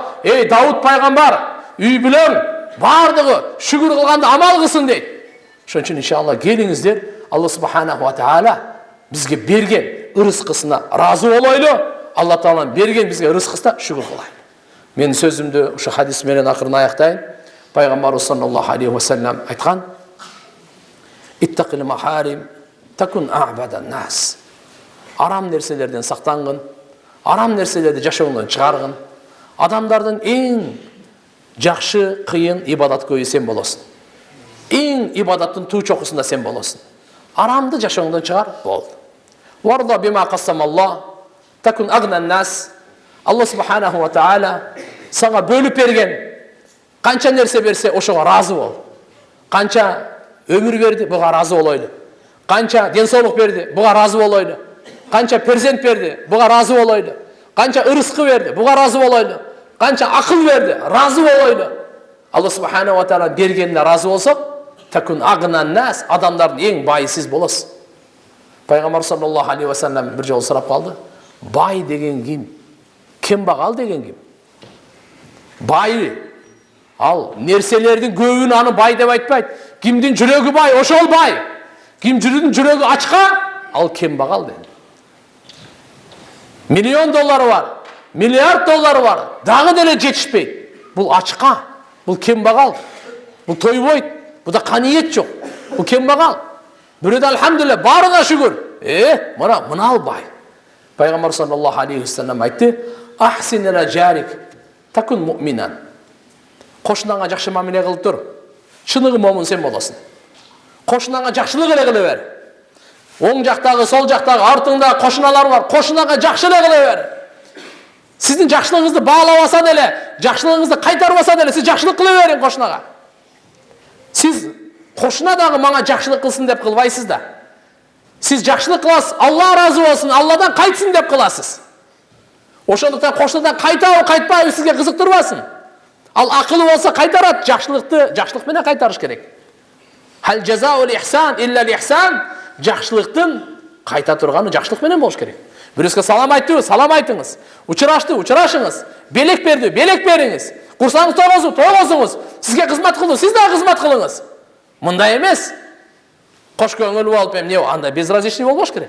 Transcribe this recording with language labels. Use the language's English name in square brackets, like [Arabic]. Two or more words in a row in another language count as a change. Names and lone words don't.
[Kazakh] Ей Дауд пайғамбар, үй білің, бардығы шүкір қылғанды амал қылсын дейді. Шон үшін иншалла келіңіздер, Алла [Arabic] سبحانه و تعالى [Kazakh] бізге берген ырысқысына разы болайлы. Алла Тағаланың берген бізге ырысқысына шүкір қылайын. Мен сөзімді ұшы хадисменен ақырын аяқтайын. [Arabic] Пайғамбар صلى الله عليه وسلم айтқан: اتق المحارم تكن أعبد الناس. [Kazakh] Арам нәрселерден сақтанғын, арам нәрселерді жашауыңнан шығарғын. Адамдардың ең жақшы қиын ибадат көйі сен боласың. Ең ибадаттың ту чоқысында сен боласың. Арамды жашауыңдан шығар, болды. [Arabic] وارض بما قسم الله تكن أغنى الناس. [Kazakh] Алла [Arabic] سبحانه و تعالى [Kazakh] саңа бөліп берген қанша нәрсе берсе, ошоға разы бол. Қанша өмір берді, бұға разы болайлы. Қанша денсаулық берді, бұға разы болайлы. Қанша перзент берді, бұға разы болайлы. Қанша ырысқы берді, бұға разы болайлы. Қанша ақыл берді, разы болайлы. Алла [Arabic] سبحانه و تعالى [Kazakh] бергеніне разы болсақ, [Arabic] تكن أغنى الناس, [Kazakh] адамдардың ең байы сіз боласыз. Пайғамбар [Arabic] صلى الله عليه وسلم [Kazakh] бір жол сұрап қалды: бай деген кім? Кембағал деген кім? Бай. Ал нәрселердің көбін аны бай деп айтпайды. Кімдің жүрегі бай, ошол бай. Кім жүрегі ашқа, ал кембағал дейді. Миллион доллары бар, миллиард доллары бар, дағы деле жетішпейді. Бұл ашқа, бұл кембағал. Бұл тойбойды, бұда қаниет жоқ. Бұл кембағал. Біреуді алхамдулилля, барына шүкір. Мынау бай. [Arabic] Пайғамбар صلى الله عليه وسلم айтты: أحسن إلى جارك تكن مؤمنا. [Kazakh] Қошынаңа жақсы мамиле қылып тұр. Шынығы момын сен боласың. Қошынаңа жақсылық еле қылы бер. Оң жақтағы, сол жақтағы, артыңда қошыналар бар. Қошынаға жақсылық еле бер. Сіздің жақсылығыңызды бағалаваса деле, жақсылығыңызды қайтарбаса деле, сіз жақсылық қылы берің қошынаға. Сіз қошынадағы маңа жақсылық қылсын деп қылбайсыз да. Сіз жақсылық қыласыз, Алла разы болсын, Алладан қайтсын деп қыласыз. Ошондықтан қошынадан қайтау, қайтпау сізге қызықтырбасын. Ал ақылы болса қайтарады, жақсылықпен қайтарыш керек. [Arabic] هل جزاء الإحسان إلا الإحسان. [Kazakh] Жақсылықтың қайта тұрғаны жақсылықпен болуш керек. Біреуге салам айтты, салам айтыңыз. Учырашты, учырашыңыз. Белек берді, белек беріңіз. Құрсаңыз тоғызыңыз. Сізге қызмат қылды, сіз де қызмат қылыңыз. Мындай емес. Қош көңіл болып не анда безразличный болмаш керек.